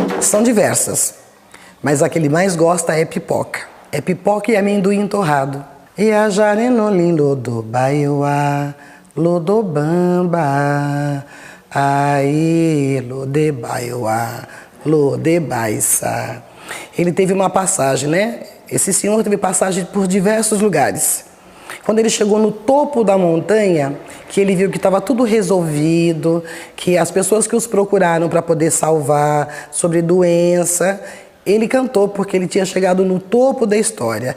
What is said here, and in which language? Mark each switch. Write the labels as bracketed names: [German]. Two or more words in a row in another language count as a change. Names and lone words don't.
[Portuguese] são diversas, mas a que ele mais gosta é pipoca. É pipoca e amendoim torrado. [Yoruba] E a jarenolim lodobaiuá, lodobamba, aí lodebaiuá, lodebaiça. [Portuguese] Ele teve uma passagem, né? Esse senhor teve passagem por diversos lugares. Quando ele chegou no topo da montanha, que ele viu que estava tudo resolvido, que as pessoas que os procuraram para poder salvar sobre doença, ele cantou porque ele tinha chegado no topo da história.